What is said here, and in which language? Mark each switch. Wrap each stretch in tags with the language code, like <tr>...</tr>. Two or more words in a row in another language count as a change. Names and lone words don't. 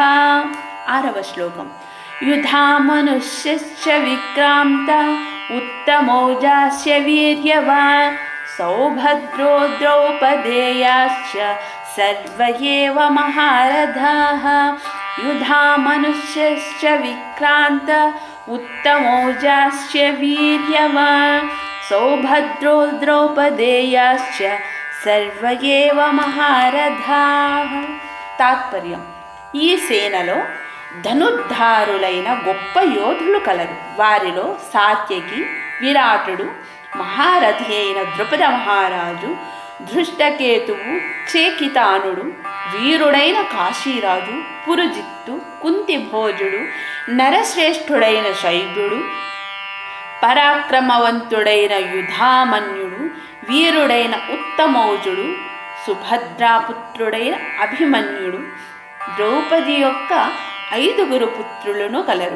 <te>ఆరవ శ్లోకం</te> <sa>युधामनुष्यश्च विक्रान्ता उत्तमौजास्य वीर्यवान् सौभद्रो द्रौपदेयाश्च सर्व एव महारथाः युधामनुष्यश्च विक्रान्त उत्तमौजाश्च वीर्यवान् सौभद्रो द्रौपदेयाश्च सर्व एव महारथाः।</sa> <te>తాత్పర్యం ఈ సేనలో ధనుర్ధారులైన గొప్ప యోధులు కలరు. వారిలో సాత్యకి, విరాటుడు, మహారథి అయిన ద్రుపద మహారాజు, ధృష్టకేతువు, చేకితానుడు, వీరుడైన కాశీరాజు, పురుజిత్తు, కుంతిభోజుడు, నరశ్రేష్ఠుడైన శైబ్యుడు, పరాక్రమవంతుడైన యుధామన్యుడు, వీరుడైన ఉత్తమౌజుడు, సుభద్రాపుత్రుడైన అభిమన్యుడు, ద్రౌపది యొక్క 5 పుత్రులను కలరు.</te>